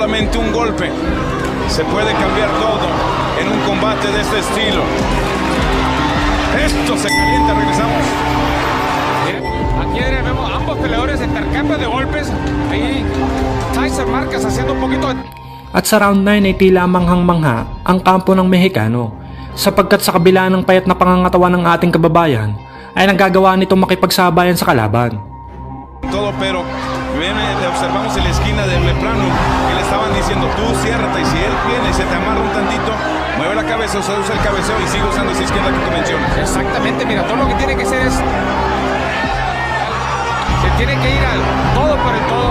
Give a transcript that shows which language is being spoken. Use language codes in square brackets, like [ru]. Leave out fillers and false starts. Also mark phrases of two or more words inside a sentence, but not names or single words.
[es] Solamente un golpe se puede cambiar todo en un combate de este estilo. Esto se calienta, regresamos. Aquí vemos ambos peleadores intercambio de golpes. Ahí Tyson Márquez haciendo un poquito de... [tl] At sa round 9 ay tila manghang-mangha ang kampo ng Mexicano sapagkat sa kabila ng payat na pangangatawan ng ating kababayan ay nagagawa nitong makipagsabayan sa kalaban. [es] Todo, pero observamos en la esquina de Leprano que le estaban diciendo tú ciérrate, y si él viene y se te amarra un tantito, mueve la cabeza, o sea, usa el cabeceo y sigue usando esa izquierda que tú mencionas. Exactamente, mira, todo lo que tiene que hacer es... Se tiene que ir al todo por el todo.